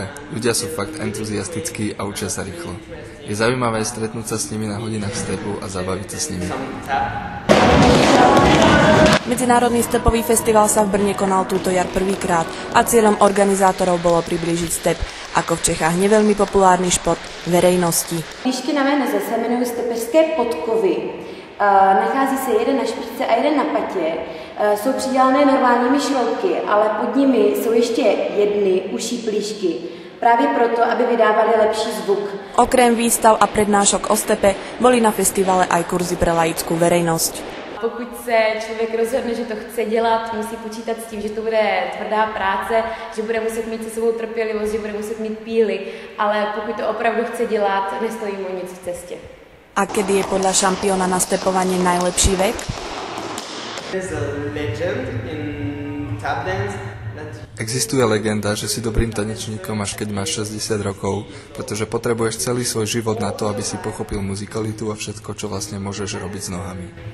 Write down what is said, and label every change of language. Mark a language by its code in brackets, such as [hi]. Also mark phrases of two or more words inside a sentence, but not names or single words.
[sk] Ľudia sú fakt entuziastickí a učia sa rýchlo. Je zaujímavé stretnúť sa s nimi na hodinách stepu a zabaviť sa s nimi. Medzinárodný stepový festival sa v Brne konal túto jar prvýkrát a cieľom organizátorov bolo priblížiť step, ako v Čechách neveľmi populárny šport, verejnosti. [cs] Výšky na mé noze se jmenují stepeřské podkovy. Nachází se jeden na špičce a jeden na patě. Jsou přidělané normálními šroubky, ale pod nimi jsou ještě jedny uší plíšky. Právě proto, aby vydávali lepší zvuk. [sk] Okrem výstav a prednášok o stepe boli na festivale aj kurzy pre laickú verejnosť. [cs] Pokud se člověk rozhodne, že to chce dělat, musí počítat s tím, že to bude tvrdá práce, že bude muset mít se svou trpělivost, že bude muset mít píly, ale pokud to opravdu chce dělat, nestojí mu nic v cestě. [sk] A kedy je podľa šampióna na stepovanie najlepší vek? Existuje legenda, že si dobrým tanečníkom až keď máš 60 rokov, pretože potrebuješ celý svoj život na to, aby si pochopil muzikalitu a všetko, čo vlastne môžeš robiť s nohami.